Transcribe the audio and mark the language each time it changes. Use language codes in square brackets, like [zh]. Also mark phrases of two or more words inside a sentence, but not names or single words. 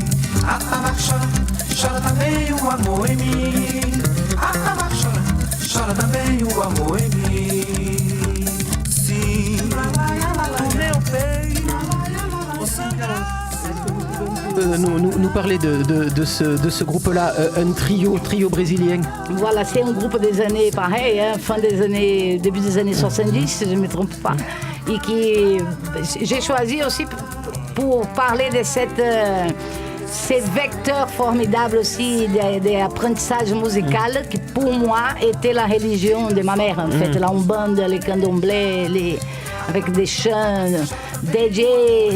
[pt] Atabaque chora também o amor em mim. Atabaque chora também o amor em mim. Sim, o meu peito. [fr] Nous parler de ce groupe-là, un trio brésilien. Voilà, c'est un groupe des années pareil, hein, début des années 70, si je ne me trompe pas. Et qui j'ai choisi aussi pour parler de ces vecteurs formidables aussi d'apprentissage musical qui pour moi était la religion de ma mère en fait, la umbanda, les candomblés, avec des chants dédiés.